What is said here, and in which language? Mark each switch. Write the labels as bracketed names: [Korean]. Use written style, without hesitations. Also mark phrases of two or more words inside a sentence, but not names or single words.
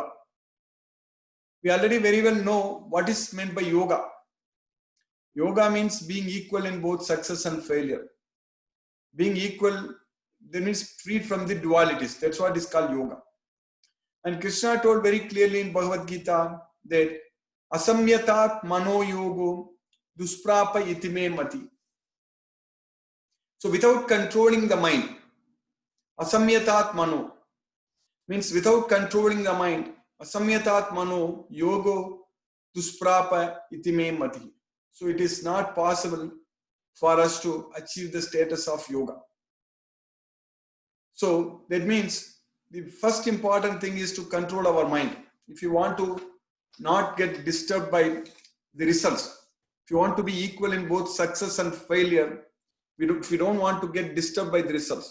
[English] We already very well know what is meant by yoga. Yoga means being equal in both success and failure. Being equal, that means freed from the dualities. That's what is called yoga. And Krishna told very clearly in Bhagavad Gita that [Sanskrit] असंयतात्मना योगो दुष्प्राप इति मे मतिः. [English] So without controlling the mind, [Sanskrit] असंयतात्मना [English] means without controlling the mind, [Sanskrit] असंयतात्मना योगो दुष्प्राप इति मे मतिः. [English] So it is not possible for us to achieve the status of yoga. So that means the first important thing is to control our mind. If you want to not get disturbed by the results, if you want to be equal in both success and failure, if we don't want to get disturbed by the results.